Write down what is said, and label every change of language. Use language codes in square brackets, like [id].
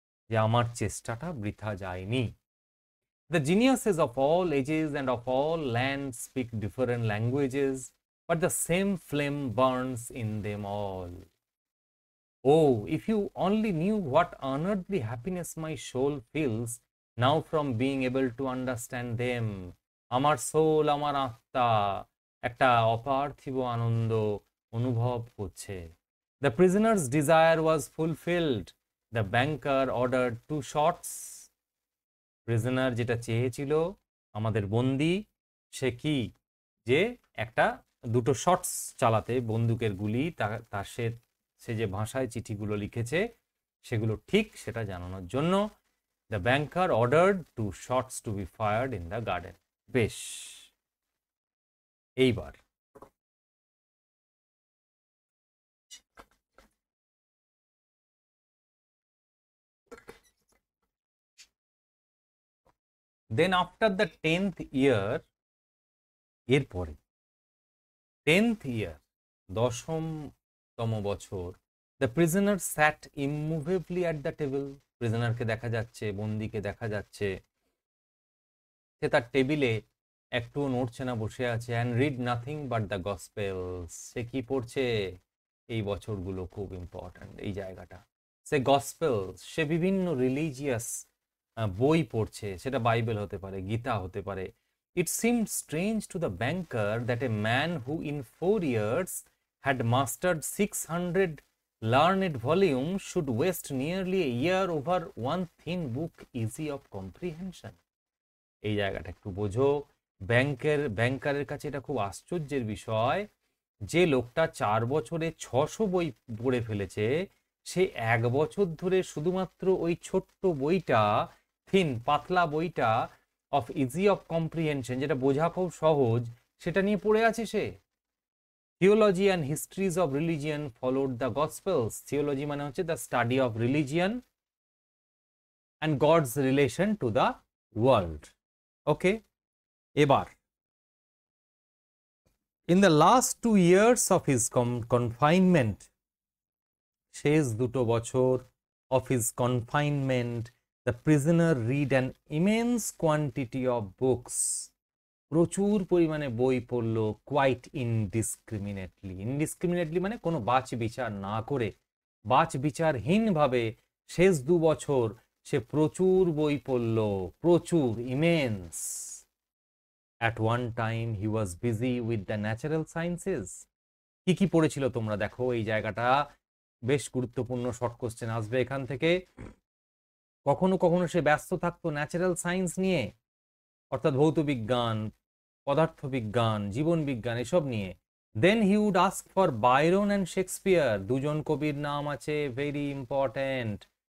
[bn] যে আমার চেষ্টাটা বৃথা যায়নি। [en] The geniuses of all ages and of all lands speak different languages, but the same flame burns in them all. Oh, if you only knew what unearthly happiness my soul feels now from being able to understand them. [bn] আমার soul, আমার আত্মা একটা অপার্থিব আনন্দ অনুভব করছে। [en] The prisoner's desire was fulfilled. The banker ordered 2 shots. [bn] Prisoner যেটা চেয়েছিল, আমাদের বন্দি, সে কি, যে একটা 2টো শটস চালাতে, বন্দুকের গুলি, তার সে যে ভাষায় চিঠিগুলো লিখেছে সেগুলো ঠিক সেটা জানানোর জন্য [en] The banker ordered 2 shots to be fired in the garden. [bn] বেশ, এইবার [en] then after the 10th year, [bn] এরপরে [en] 10th year, [bn] 10তম বছর, [en] the prisoner sat immovably at the table. [bn] প্রিজনারকে দেখা যাচ্ছে, বন্দীকে দেখা যাচ্ছে, সে তার টেবিলে একটুও নড়ছে না, বসে আছে। [en] and read nothing but the gospels. [bn] সে কি পড়ছে? এই বছরগুলো খুব ইম্পর্ট্যান্ট এই জায়গাটা। সে গসপেলস, সে বিভিন্ন রিলিজিয়াস বই পড়ছে, সেটা বাইবেল হতে পারে, গীতা হতে পারে। [en] It seemed strange to the banker that a man who in 4 years had mastered 600 learned volumes should waste nearly a year over one thin book easy of comprehension. [bn] এই জায়গাটা একটু বোঝো। ব্যাংকারের কাছে এটা খুব আশ্চর্যের বিষয় যে লোকটা 4 বছরে 600 বই পড়ে ফেলেছে, সে 1 বছর ধরে শুধুমাত্র ওই ছোট্ট বইটা, থিন পাতলা বইটা [en] of easy of comprehension, [bn] যেটা বোঝা খুব সহজ, সেটা নিয়ে পড়ে আছে সে। [en] Theology and histories of religion followed the gospels. Theology [bn] মানে হচ্ছে [en] The study of religion and gods relation to the world. Okay, এবার in the last 2 years of his confinement, [bn] শেষ 2টো বছর [en] of his confinement, the prisoner read an immense quantity of books. [bn] প্রচুর পরিমাণে বই পড়লো, [en] quite indiscriminately. [bn] indiscriminately মানে কোনো বাছ বিচার না করে, বাছ বিচারহীনভাবে শেষ 2 বছর সে প্রচুর বই পড়লো, প্রচুর, immense. [en] At one time he was busy with the natural sciences. [bn] কি কি পড়েছিল তোমরা দেখো, এই জায়গাটা বেশ গুরুত্বপূর্ণ, শর্ট কোশ্চেন আসবে এখান থেকে। কখনো কখনো সে ব্যস্ত থাকতো ন্যাচারাল সায়েন্স নিয়ে, অর্থাৎ ভৌত বিজ্ঞান, পদার্থবিজ্ঞান, জীবন বিজ্ঞান, এসব নিয়ে। [en] Then he would ask for Byron and Shakespeare. [bn] 2জন কবির নাম আছে, [en] Very important.